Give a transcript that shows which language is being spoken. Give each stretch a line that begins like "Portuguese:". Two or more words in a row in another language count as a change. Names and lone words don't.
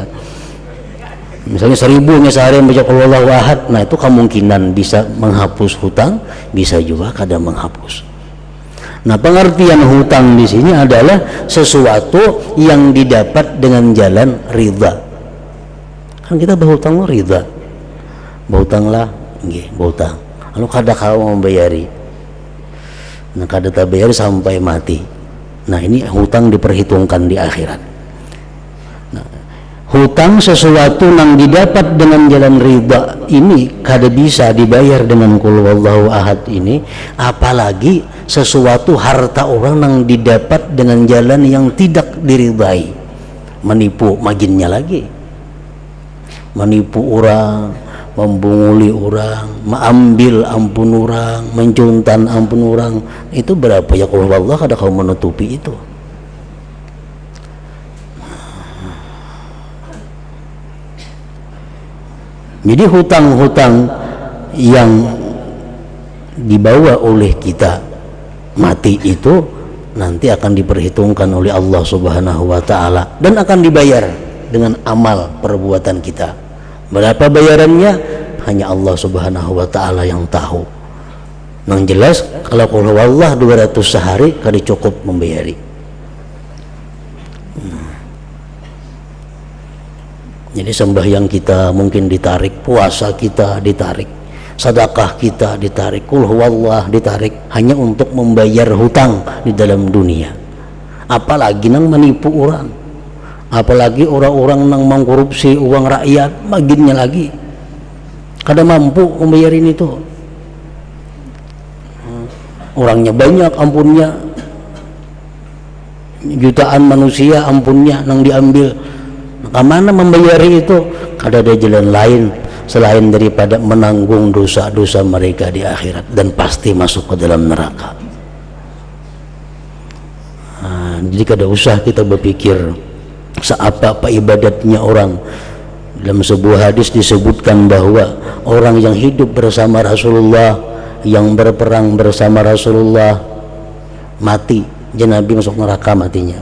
Banjar: Misalnya 1000 sehari membaca
Arabic: qul huwallahu ahad,
Banjar: nah itu kemungkinan bisa menghapus hutang, bisa juga kada menghapus.
Indonesian: Nah, pengertian hutang di sini adalah sesuatu yang didapat dengan jalan ridha.
Banjar: Kan kita berhutang ridha, berhutanglah nggih, berhutang lalu kada kau membayari, nah kada tak bayar sampai mati.
Indonesian: Nah, ini hutang diperhitungkan di akhirat.
Banjar: Nah, hutang sesuatu yang didapat dengan jalan ridha ini kada bisa dibayar dengan
Arabic: qul huwallahu ahad
Banjar: ini, apalagi sesuatu harta orang yang didapat dengan jalan yang tidak diridhai, menipu maginnya lagi, menipu orang, membunguli orang, mengambil ampun orang, mencuntan ampun orang, itu berapa ya
Arabic: qul huwallahu
Banjar: kada kau menutupi itu.
Indonesian: Jadi hutang-hutang yang dibawa oleh kita mati itu nanti akan diperhitungkan oleh Allah
Arabic: Subhanahu wa taala
Indonesian: dan akan dibayar dengan amal perbuatan kita. Berapa bayarannya hanya Allah
Arabic: Subhanahu wa taala
Indonesian: yang tahu.
Banjar: Yang jelas kalau
Arabic: qul huwallahu
Banjar: 200 sehari kada cukup membayari.
Indonesian: Jadi sembahyang kita mungkin ditarik, puasa kita ditarik, sedekah kita ditarik,
Arabic: qul huwallahu
Indonesian: ditarik hanya untuk membayar hutang di dalam dunia.
Banjar: Apalagi nang menipu orang, apalagi orang-orang yang mengkorupsi uang rakyat, bagiannya lagi kada mampu membayarin itu. Orangnya banyak ampunnya, jutaan manusia ampunnya yang diambil, kemana membayari itu?
Indonesian: Kada ada jalan lain selain daripada menanggung dosa-dosa mereka di akhirat dan pasti masuk ke dalam neraka.
Banjar: Jadi kada usah kita berpikir seapa-apa ibadatnya orang.
Indonesian: Dalam sebuah hadis disebutkan bahwa orang yang hidup bersama Rasulullah, yang berperang bersama Rasulullah, mati, Nabi masuk neraka matinya.